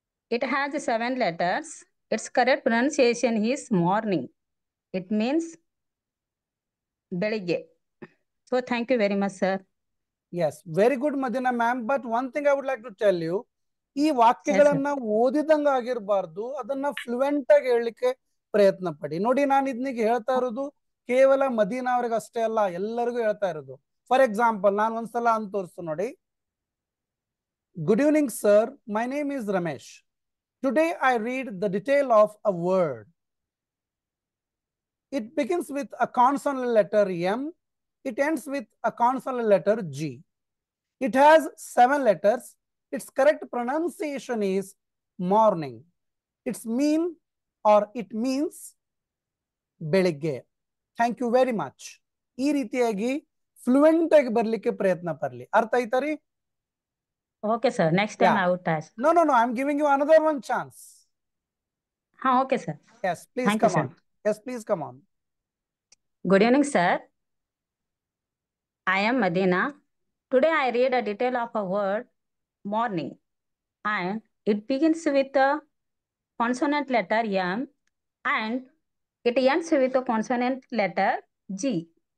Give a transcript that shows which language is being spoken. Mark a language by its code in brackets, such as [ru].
[en] It has 7 letters. Its correct pronunciation is morning. It means [kn] beligge. [en] So thank you very much, sir. Yes, very good, Madina ma'am. But one thing I would like to tell you, [kn] ಈ [en] Yes, sir. [kn] ವಾಕ್ಯಗಳನ್ನ ಓದಿದಂಗ ಆಗಿರಬಾರ್ದು, ಅದನ್ನ fluent ಆಗಿ ಹೇಳಲಿಕ್ಕೆ ಪ್ರಯತ್ನ ಪಡಿ. ನೋಡಿ, ನಾನು ಇದನ್ನಿಗೆ ಹೇಳ್ತಾ ಇರೋದು ಕೇವಲ ಮದೀನಾ ಅವ್ರಿಗೆ ಅಷ್ಟೇ ಅಲ್ಲ, ಎಲ್ಲರಿಗೂ ಹೇಳ್ತಾ ಇರೋದು. [en] for example, [kn] ನಾನು ಒಂದ್ಸಲ ಅಂತ ತೋರಿಸ್ತು ನೋಡಿ. [en] Good evening sir, my name is Ramesh. Today I read the detail of a word. It begins with a consonant letter M. It ends with a consonant letter G. It has 7 letters. Its correct pronunciation is morning. It's mean or it means [kn] ಬೆಳಿಗ್ಗೆ. [en] Thank you very much. [kn] ಈ ರೀತಿಯಾಗಿ fluent ಆಗಿ ಬರ್ಲಿಕ್ಕೆ ಪ್ರಯತ್ನ ಪಡಲಿ. ಅರ್ಥ ಆಯ್ತಾ ರೀ? [en] Okay, sir. Next time I would try. No, no, no. I'm giving you another one chance. Okay, sir. Yes, please Thank you, come sir. on. Yes, please come on. Good evening, sir. I am Madina. Today I read a detail of a word, morning, and it begins with the consonant letter M and it ends with the consonant letter G.